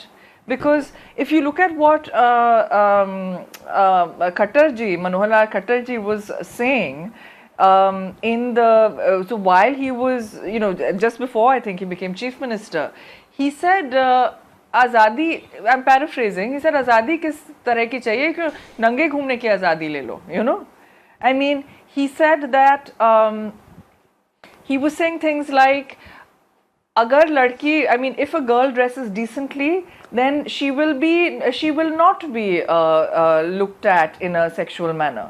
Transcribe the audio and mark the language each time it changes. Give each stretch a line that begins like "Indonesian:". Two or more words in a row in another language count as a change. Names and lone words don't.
English: Because if you look at what Khattarji, Manohar Lal Khattarji was saying in the, so while he was, just before I think he became chief minister, he said, Azadi, I'm paraphrasing, he said,
Hindi: आज़ादी किस तरह की चाहिए कि नंगे घूमने की आज़ादी ले लो,
English: I mean, he said that, he was saying things like,
Hindi: अगर लड़की,
English: I mean, if a girl dresses decently, then she will not be looked at in a sexual manner.